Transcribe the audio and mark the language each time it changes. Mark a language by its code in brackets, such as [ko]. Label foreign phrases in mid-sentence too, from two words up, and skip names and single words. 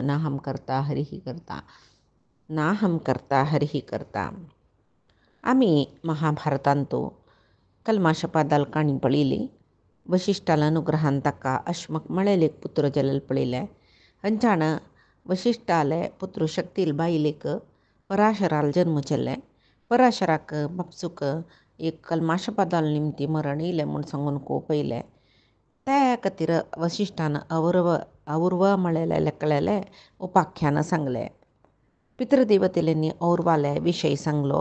[sa] नाहं कर्ता हरिः कर्ता नाहं कर्ता हरिः कर्ता. [kok] आम्ही महाभारतांतो कलमाशपादाल काणी पळिली. वशिष्ठाला अनुग्रहान तक्का अश्मक मळेलेक पुत्र जलल पळिले. हंचाण वशिष्ठाले पुत्र शक्तील बाईलेक पराशराल जन्म चल्ले. पराशराक बापसूक एक कलमाशपादाल निमती मरण इले म्हूण सांगून कोपयले. त्या खातीर वशिश्ठान औरवा मळेले लेकलेले उपाख्यान सांगले. पितृदेवतेलेनी औरवाले विषय सांगलो.